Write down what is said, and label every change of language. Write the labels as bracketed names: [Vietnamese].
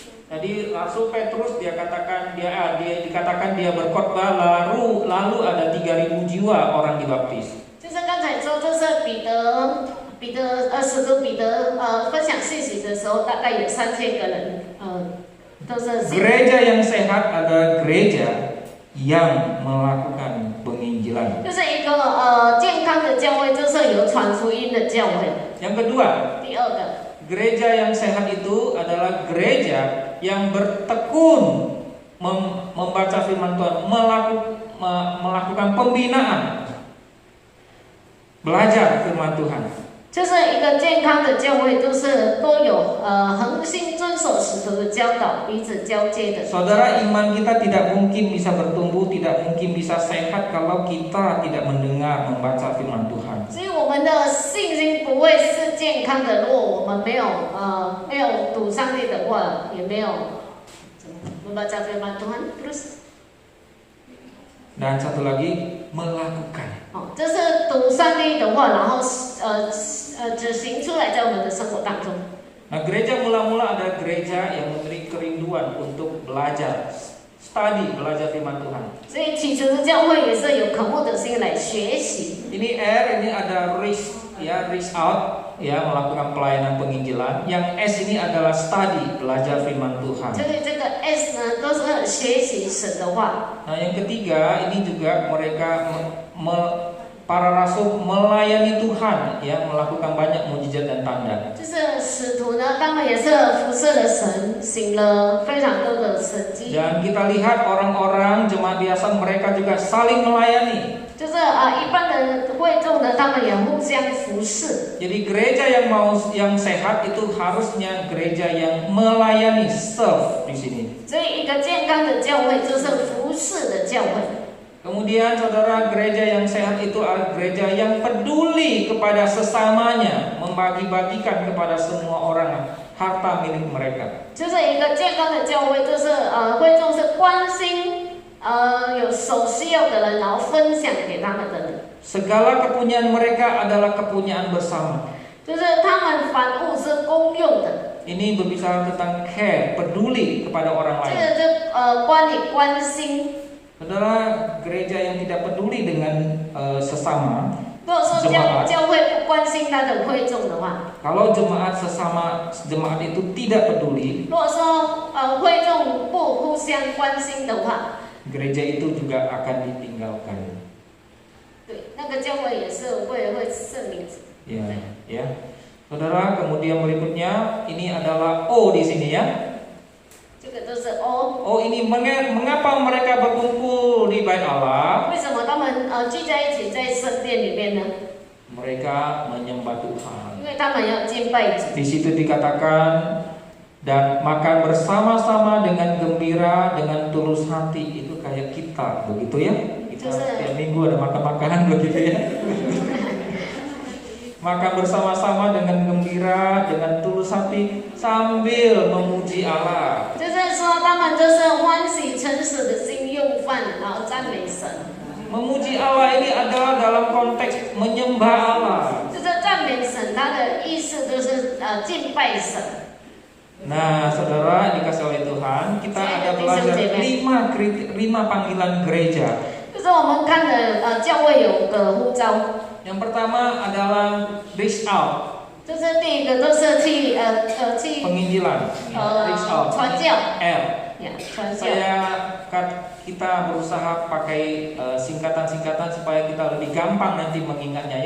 [Indonesian] Jadi Rasul Petrus dikatakan dia berkhotbah lalu ada 3.000 jiwa orang dibaptis. [Chinese] 就是刚才说，就是使徒彼得分享信息的时候，大概有3000个人都是。 [Indonesian] Gereja yang sehat adalah gereja yang melakukan penginjilan. [Chinese] 就是一个健康的教会，就是有传福音的教会。 [Indonesian] Yang kedua, [Chinese] 第二个， [Indonesian] gereja yang sehat itu adalah gereja yang bertekun membaca firman Tuhan, melakukan pembinaan, belajar firman Tuhan. [Chinese] 就是一个健康的教会，就是都有恒心遵守使徒的教导，彼此交接的。 [Indonesian] Saudara, iman kita tidak mungkin bisa bertumbuh, tidak mungkin bisa sehat kalau kita tidak mendengar membaca firman Tuhan. [Chinese] 所以我们的信心不会是健康的，如果我们没有读上帝的话，也没有 [Indonesian] membaca firman Tuhan terus。 Dan satu lagi, melakukan. [Chinese] 这是读上帝的话，然后执行出来在我们的生活当中。 [Indonesian] Nah, gereja mula-mula adalah gereja yang memiliki kerinduan untuk belajar, belajar firman Tuhan. [Chinese] 所以起初的教会也是有渴慕的心来学习。 [Indonesian] Ini R, ini ada reach out, ya, melakukan pelayanan penginjilan. Yang S ini adalah study, belajar firman Tuhan. [Chinese] 所以这个 S 呢，都是学习神的话。 [Indonesian] Nah, yang ketiga ini juga mereka para rasul melayani Tuhan, ya, melakukan banyak mujizat dan tanda. [Chinese] 就是使徒呢，他们也是服侍了神，行了非常多的神迹。 [Indonesian] Dan kita lihat orang-orang jemaat biasa mereka juga saling melayani. [Chinese] 就是一般的会众呢，他们也互相服侍。 [Indonesian] Jadi gereja yang sehat itu harusnya gereja yang melayani, serve di sini. [Chinese] 所以一个健康的教会就是服侍的教会。 [Indonesian] Kemudian saudara, gereja yang sehat itu adalah gereja yang peduli kepada sesamanya, membagi-bagikan kepada semua orang harta milik mereka. [Chinese] 就是一个健康的教会，就是会众是关心有所需要的人，然后分享给他们的人。 [Indonesian] Segala kepunyaan mereka adalah kepunyaan bersama. [Chinese] 就是他们凡物是公用的。 [Indonesian] Ini berbicara tentang care, peduli kepada orang [Chinese] 这个就关你关心。 [Indonesian] Saudara, gereja yang tidak peduli dengan sesama, [Chinese] 如果说教会不关心他的会众的话， [Indonesian] kalau jemaat itu tidak peduli, [Chinese] 如果说会众不互相关心的话， [Indonesian] gereja itu juga akan ditinggalkan. [Chinese] 对，那个教会也是会剩名字。 [Indonesian] Ya. Saudara, kemudian berikutnya ini adalah O di sini ya. [Chinese] 这个都是哦。 [Indonesian] Oh, ini mengapa mereka berkumpul di bait Allah? [Chinese] 为什么他们聚在一起在圣殿里面呢？ [Indonesian] Mereka menyembah Tuhan. [Chinese] 因为他们要敬拜主。 [Indonesian] Di situ dikatakan dan makan bersama-sama dengan gembira, dengan tulus hati. Itu kayak kita, begitu ya? Kita setiap minggu ada makan-makanan begitu ya. Makan bersama-sama dengan gembira, dengan tulus hati sambil memuji Allah. [Chinese] 就是说他们就是欢喜诚实的心用饭，然后赞美神。 [Indonesian] Memuji Allah ini adalah dalam konteks menyembah Allah. [Chinese] 就是赞美神，它的意思就是敬拜神。 [Indonesian] Nah, saudara dikasih oleh Tuhan, kita ada belajar 5 panggilan gereja. [Chinese] 就是我们看的教会有个呼召， [Indonesian] Yang pertama adalah reach out, [Chinese] 就是第一个都是去 [Indonesian] penginjilan, reach out, [Chinese] 传教 L. 呀，传教。 [Indonesian] Kita berusaha pakai singkatan-singkatan supaya kita lebih gampang nanti mengingatnya.